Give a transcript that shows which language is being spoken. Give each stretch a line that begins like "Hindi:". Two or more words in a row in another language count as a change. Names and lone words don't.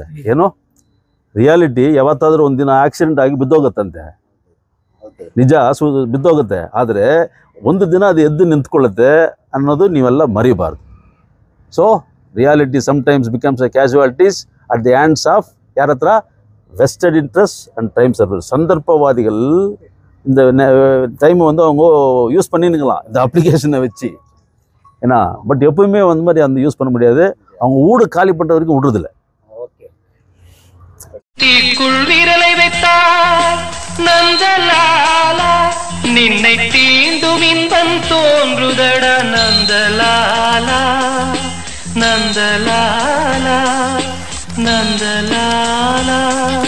Kannada: ಏನೋ ರಿಯಾಲಿಟಿ ಯಾವತ್ತಾದರೂ ಒಂದಿನ ಆಕ್ಸಿಡೆಂಟ್ ಆಗಿ ಬಿದ್ದೋಗುತ್ತಂತೆ, ನಿಜ ಬಿದ್ದೋಗುತ್ತೆ, ಆದರೆ ಒಂದು ದಿನ ಅದು ಎದ್ದು ನಿಂತ್ಕೊಳ್ಳುತ್ತೆ ಅನ್ನೋದು ನೀವೆಲ್ಲ ಮರಿಬಾರ್ದು.
English: so reality sometimes becomes a casualties at the hands of
Kannada: ಯಾರ ಹತ್ರ,
English: vested interest and time server.
Tamil: சந்தர்ப்பவாதிகள் இந்த டைம் வந்து அவங்க யூஸ் பண்ணினுங்களாம் இந்த அப்ளிகேஷனை வச்சு, ஏன்னா பட் எப்பவுமே வந்து மாதிரி அந்த யூஸ் பண்ண முடியாது. அவங்க வீடு காலி பண்ணுற வரைக்கும் விடுறதில்ல. தீக்குள் விரலை வைத்தால் நந்தலாலா, நின்னை தீண்டும் இன்பம் தோன்றுதட நந்தலாலா, நந்தலாலா, நந்தலாலா.